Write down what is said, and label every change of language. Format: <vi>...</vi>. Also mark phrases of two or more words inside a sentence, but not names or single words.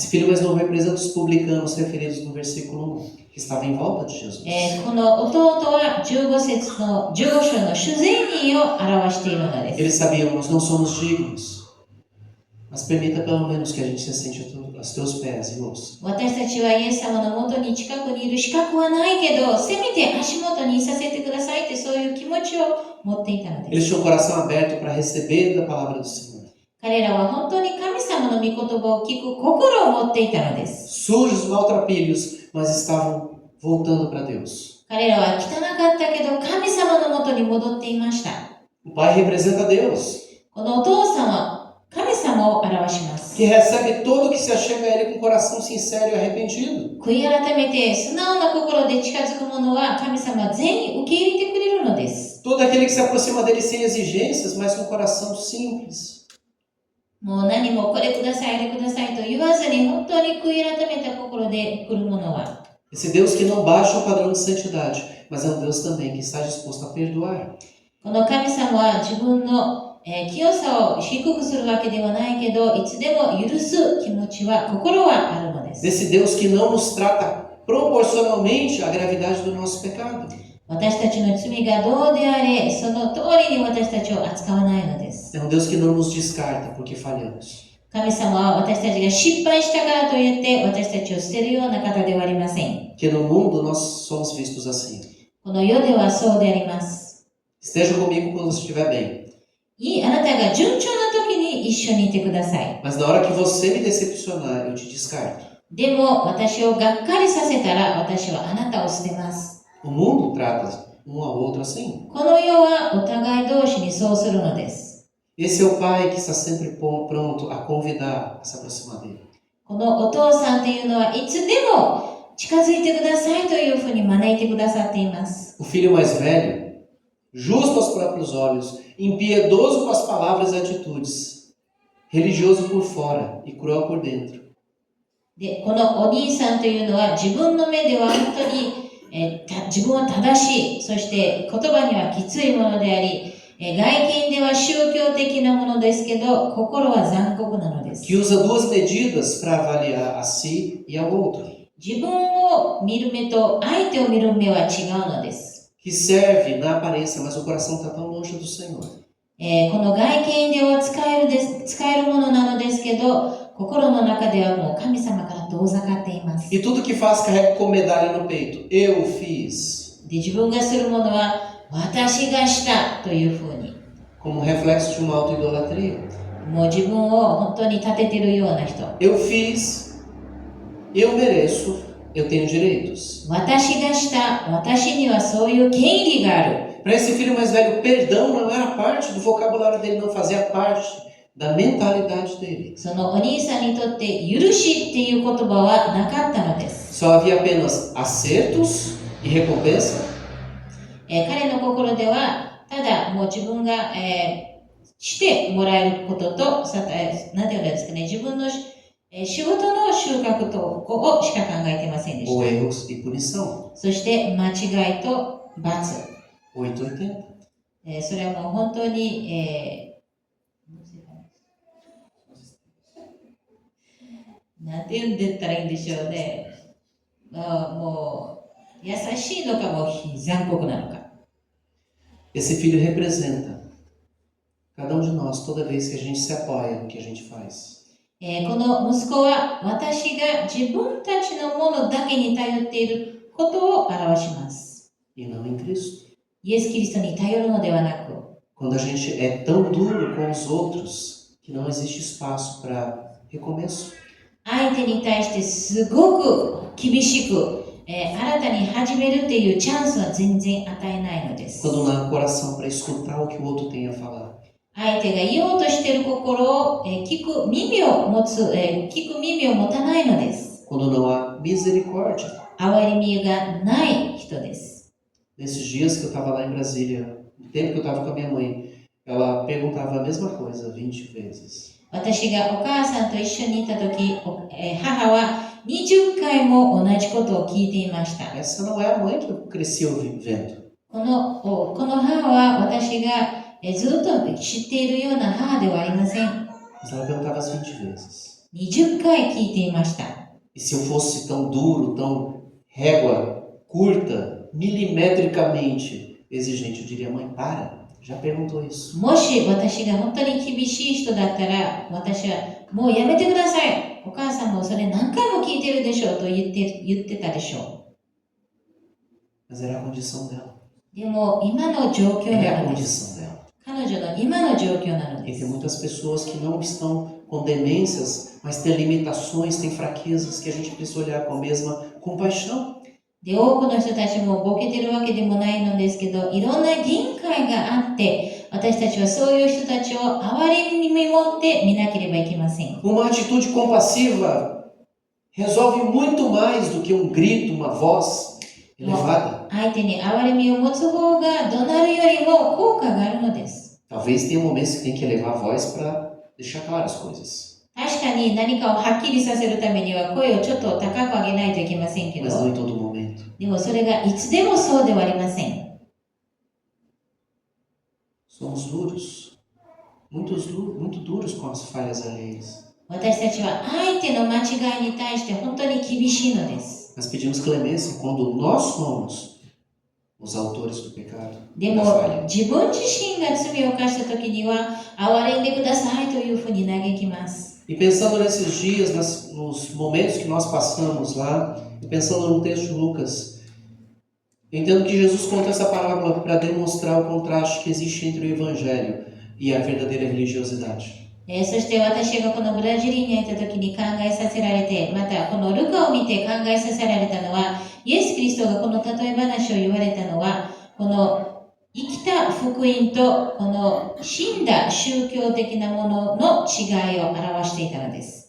<pt>Esse filho mais novo representa os publicanos referidos no versículo 1, que estavam em volta de Jesus.</pt> <ja>この弟は15章の主税人を表しているので Eles す。</ja> <pt>sabiam, nós não somos dignos. Mas permita pelo menos que a gente se sente aos teus pés e ouça.</pt> <ja>私たちはイエス様の元に近くにいる資格はないけど、せめて足元にいさせてくださいってそういう気持ちを持っていたので Eles す。</ja> <pt>tinham o coração aberto para receber da palavra do Senhor.</pt> <ja>彼らは本当に神様の御言葉を聞く心を持っていたのです。</ja> <pt>Sujos, maltrapilhos, mas estavam voltando para Deus.</pt> <ja>彼らは汚かったけど神様の元に戻っていました。</ja> <pt>O pai representa Deus,</pt> <ja>このお父さんは神様を表します。</ja> <pt>que recebe todo que se achega a ele com coração sincero e arrependido.</pt> <ja>悔い改めて素直な心で近づく者は神様は全員受け入れてくれるのです。</ja> <pt>Todo aquele que se aproxima dele sem exigências, mas com coração simples.</pt> <ja>もう何もこれください、あれくださいと言わずに本当に悔い改めた心で来る者は</ja> <pt>Esse Deus que não baixa o padrão de santidade, mas é um Deus também que está disposto a perdoar.</pt> <ja>この神様は自分の清さを低くするわけではないけど、いつでも許す気持ちは、心はあるのです。</ja> <pt>Desse Deus que não nos trata proporcionalmente à gravidade do nosso pecado.</pt> <ja>私たちの罪がどうであれ、その通りに私たちを扱わないのです。</ja> <pt>É um Deus que não nos descarta porque falhamos.</pt> <ja>神様は私たちが失敗したからといって私たちを捨てるような方ではありません。</ja> <pt>Que no mundo nós somos vistos assim.</pt> <ja>この世ではそうであります。</ja> <pt>Esteja comigo quando estiver bem.</pt> <ja>あなたが順調な時に一緒にいてください。</ja> <pt>Mas na hora que você me decepcionar, eu te descarto.</pt> <ja>でも私をがっかりさせたら私はあなたを捨てます。</ja> <pt>O mundo trata um ao outro assim.</pt> <ja>この世はお互い同士にそうするのです。</ja> <pt>Esse é o pai que está sempre pronto a convidar a se aproximar dele.</pt> <ja>このお父さんというのはいつでも近づいてくださいというふうに招いてくださっています。</ja> <pt>O filho mais velho, justo aos próprios olhos, impiedoso com as palavras e atitudes, religioso por fora e cruel por dentro.</pt> <ja>で、このお兄さんというのは自分の目では本当に、自分は正しい、そして言葉にはきついものであり、外見では宗教的なものですけど、心は残酷なのです。</ja> <pt>Que usa duas medidas para avaliar a si e ao outro.</pt> <ja>自分を見る目と相手を見る目は違うのです。</ja> <pt>Que serve na aparência, mas o coração está tão longe do Senhor.</pt> <ja>この外見では使えるものなのですけど、心の中ではもう神様から遠ざかっています。</ja> <pt>E tudo que faz carrega com medalha no peito. Eu fiz.</pt> <ja>で、自分がするものは私がしたというふうに。</ja> <pt>Como reflexo de uma auto-idolatria.</pt> <ja>もう自分を本当に立ててるような人。</ja> <pt>Eu fiz. Eu mereço. Eu tenho direitos.</pt> <ja>私がした。私にはそういう権利がある。</ja> <pt>Para esse filho mais velho, perdão não era parte do vocabulário dele, não fazia parte da mentalidade dele.</pt> <ja>そのお兄さんにとって許しっていう言葉はなかったのです。</ja> <pt>Só havia apenas acertos e recompensa.</pt> <ja>彼の心ではただもう自分が、してもらえることと、なんていうんですかね、自分の、仕事の収穫とをしか考えていませんでし Ou た。</ja> <pt>erros e punição.</pt> <ja>そして間違いと罰。 880. それはもう本当に、なんて言うんだったらいいんでしょうね。もう優しいのかもう残酷なのか。</ja> <pt>Esse filho representa cada um de nós toda vez que a gente se apoia no que a gente faz.</pt> <ja>この息子は私が自分たちのものだけに頼っていることを表します。</ja> <pt>E não em Cristo.</pt> <ja>イエス・キリストに頼るのではなく、</ja> <pt>Quando a gente é tão duro com os outros que não existe espaço para recomeço.</pt> <ja>相手に対してすごく厳しく、新たに始めるっていうチャンスは全然与えないのです。</ja> <pt>Quando não há coração para escutar o que o outro tem a falar.</pt> <ja>相手が言おうとしている心を、聞く耳を持たないのです。</ja> <pt>Quando não há misericórdia.</pt> <ja>憐れみがない人です。</ja> <pt>Nesses dias que eu estava lá em Brasília, no tempo que eu estava com a minha mãe, ela perguntava a mesma coisa 20 vezes.</pt> <ja>私がお母さんと一緒にいたとき、母は20回も同じことを聞いていました。</ja> <pt>Essa não é a mãe que eu cresci vendo.</pt> <ja>この母は私がずっと知っているような母ではありません。</ja> <pt>Mas ela perguntava as 20 vezes.</pt> <ja>20 回聞いていました。</ja> <pt>E se eu fosse tão duro, tão régua curta, milimetricamente exigente, eu diria, mãe, para. Já perguntou isso.</pt> <ja>もし私が本当に厳しい人だったら、私はもうやめてください。お母さんもそれ何回も聞いてるでしょうと言ってたでしょう。</ja> <pt>Mas era a condição dela.</pt> <ja>でも今の状況 É な a のです。</ja> <pt>condição dela.</pt> <ja>彼女の今の状況なので E す。</ja> <pt>tem muitas pessoas que não estão com demências, mas têm limitações, têm fraquezas que a gente precisa olhar com a mesma compaixão.</pt> <ja>で、多くの人たちもボケてるわけでもないのですけど、いろんな限界があって、私たちはそういう人たちを憐れみに持って見なければいけません。</ja> <pt>Uma atitude compassiva resolve muito mais do que um grito, uma voz elevada.</pt> <ja>相手に憐れみを持つ方が怒鳴るよりも効果があるのです。</ja> <pt>Talvez tenha momentos que tem que elevar a voz para deixar claras as coisas.</pt> <ja>確かに何かをはっきりさせるためには声をちょっと高く上げないといけませんけ</ja> <pt>Mas não</pt> <ja>ど、</ja> <pt>em todo momento.</pt> <ja>でもそれがいつでもそうではありません。</ja> <pt>Somos duros. Muito duros com as falhas alheias.</pt> <ja>私たちは相手の間違いに対して本当に厳しいのです。</ja> <pt>Mas pedimos clemência quando nós somos os autores do pecado, で da も falha.</pt> <ja>自分自身が罪を犯した時には憐れんでくださいというふうに嘆きます。</ja> <pt>E pensando nesses dias, nos momentos que nós passamos lá, e pensando no texto de Lucas, eu entendo que Jesus conta essa parábola para demonstrar o contraste que existe entre o Evangelho e a verdadeira religiosidade.</pt> <ja>そして私がこのブラジルにいた時に考えさせられて、またこのルカを見て考えさせられたのは、イエス・キリストがこの例え話を言われたのは、この生きた福音とこの死んだ宗教的なものの違いを表していたのです。</ja>